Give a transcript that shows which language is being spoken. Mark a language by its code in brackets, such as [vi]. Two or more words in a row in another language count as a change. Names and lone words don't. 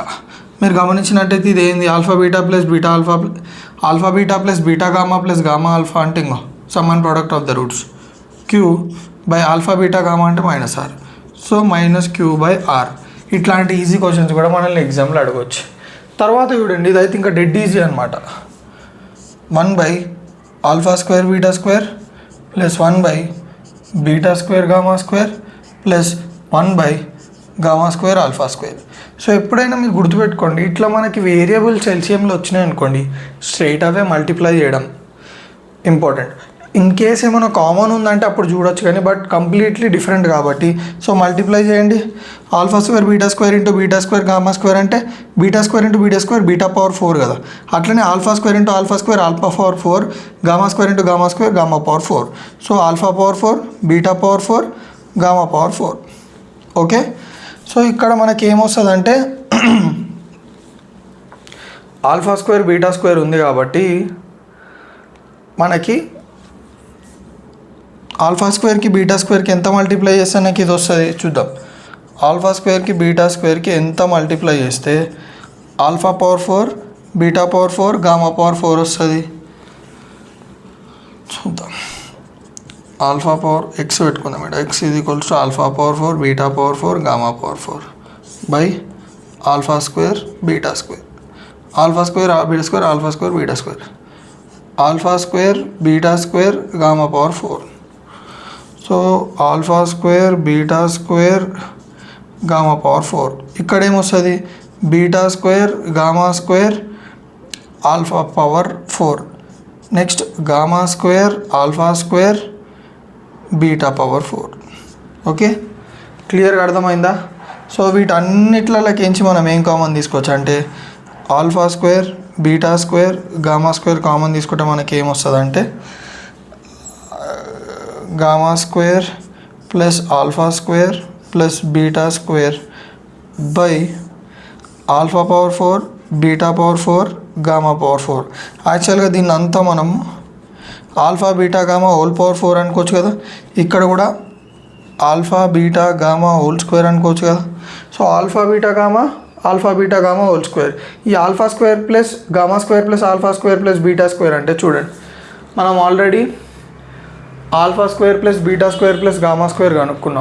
[te] మీరు గమనించినట్టయితే ఇది ఏంది [en] alpha beta plus beta alpha alpha beta plus beta gamma plus gamma alpha [te] అంటే ఇంకో [en] sum and product of the roots q by alpha beta gamma [te] అంటే [en] minus r. so minus q by r. [te] ఇట్లాంటి [en] easy questions [te] కూడా మనల్ని ఎగ్జామ్లో అడగవచ్చు. తర్వాత చూడండి ఇదైతే ఇంకా [en] dead easy [te] అనమాట. 1/α² β² ప్లస్ 1/β² γ² ప్లస్ 1/γ² α². సో ఎప్పుడైనా మీరు గుర్తుపెట్టుకోండి ఇట్లా మనకి వేరియబుల్స్ ఎల్సిఎంలో వచ్చినాయి అనుకోండి [en] straight away multiply [te] చేయడం ఇంపార్టెంట్. [en] in case [te] ఏమైనా కామన్ ఉందంటే అప్పుడు చూడొచ్చు కానీ [en] but completely different [te] కాబట్టి [en] so multiply [te] చేయండి. α² β² ఇంటూ β² γ² అంటే β² ఇంటూ β² β⁴ కదా. అట్లనే α² ఇంటూ α² α⁴ γ² ఇంటూ γ² γ⁴. సో α⁴ β⁴ γ⁴. ఓకే. సో ఇక్కడ మనకి ఏమొస్తుందంటే α² β² ఉంది కాబట్టి మనకి α²కి β²కి ఎంత మల్టిప్లై చేస్తే నాకు ఇది వస్తుంది చూద్దాం. α²కి β²కి ఎంత మల్టిప్లై చేస్తే α⁴ β⁴ γ⁴ వస్తుంది చూద్దాం. x పెట్టుకుందాం మేడం. x ఇది [en] equals to [te] α⁴ β⁴ γ⁴ బై α² β². α² β² α² β². α² β² γ⁴. సో α² β² γ⁴. ఇక్కడ ఏమొస్తుంది β² γ² α⁴. నెక్స్ట్ γ² α² β⁴. ఓకే క్లియర్గా అర్థమైందా? సో వీటన్నిట్లకి ఎంచి మనం ఏం కామన్ తీసుకోవచ్చు అంటే α² β² γ² కామన్ తీసుకుంటే మనకి ఏమొస్తుంది అంటే γ² ప్లస్ α² ప్లస్ β² బై α⁴ β⁴ γ⁴. యాక్చువల్గా దీన్ని అంతా మనం [en] alpha beta gamma [te] ⁴ అనుకోవచ్చు కదా. ఇక్కడ కూడా [en] alpha beta gamma [te] ² అనుకోవచ్చు కదా. [en] so alpha beta gamma [te] ² ఈ α² ప్లస్ γ² ప్లస్ α² ప్లస్ β² అంటే చూడండి మనం ఆల్రెడీ α² ప్లస్ β² ప్లస్ γ² కనుక్కున్నాం.